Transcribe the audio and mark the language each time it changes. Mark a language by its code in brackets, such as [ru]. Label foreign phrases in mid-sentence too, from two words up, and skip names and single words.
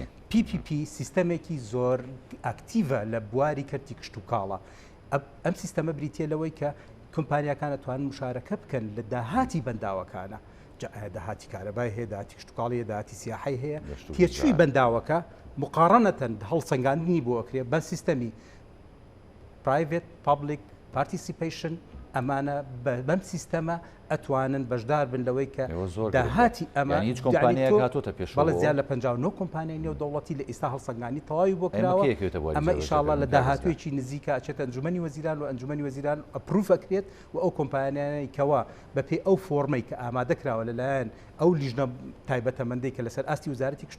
[ckb] PPP سیستەمێکی زۆر ئاکتیڤە لە بواری کەرتی کشت و کاڵە ئەم سیستەمە بریتە لەوەی کە کۆمپانیاکان دەتوانن مشارەکە بکەن لە داهاتی بەنداوەکانە داهاتی کارەبای هەیە داهاتی کشت و کاڵی داهاتی سیاحی هەیە تێچووی بەنداوەکە مقارنەتەن هەڵسەنگاندنی بۆ ئەکرێ بە سیستەمی [en] private public participation [ckb] ئەمانە بەم سیستەمە ئەتوانن بەشدار بن لەوەی کە داهاتی ئەمە هیچ کۆمپانیایەک هاتوۆتە پێش بەڵێ زیاد لە 59 کۆمپانیای نێو دەوڵەتی لە ئێستا هەڵسەنگانی تەواوی بۆ کراوە ئەمە ئینشاءالله لە داهاتوێکی نزیکە ئەچێتە ئەنجومەنی وەزیران و ئەنجومەنی وەزیران ئەپروف ئەکرێت و ئەو کۆمپانیانەی کەوا بەپێی ئەو فۆرمەی کە ئامادەکراوە لەلایەن ئەو لیژنە تایبەتەمەندەی کە لەسەر ئاستی وزارەتی کشت و